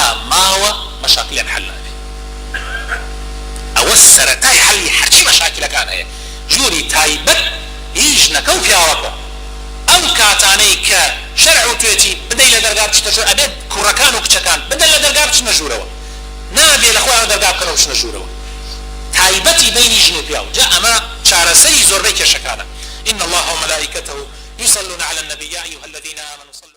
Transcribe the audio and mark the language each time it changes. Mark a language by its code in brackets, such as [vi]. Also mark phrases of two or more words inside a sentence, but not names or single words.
[ckb] ماوە مەشاکلیان حەل نابێ ئەوە سەرەتای حەلی هەرچی مەشاکلەکان هەیە ژووری تایبەت هی ژنەکە و پیاوەکە ئەو کاتانەی کە شەرع و توێتی بدەی لە دەرگا بچتە ژوور ئەبێت کوڕەکان و کچەکان بدەن لە دەرگا بچنە ژوورەوە نابێ لە خۆیان دەرگا بکەنەوە بچنە ژوورەوە تایبەتی بینی ژن و پیاو جا ئەمە چارەسەری زۆربەی کێشەکانە [ar] إن الله وملائكته يصلون على النبي يا أيها الذين آمنوا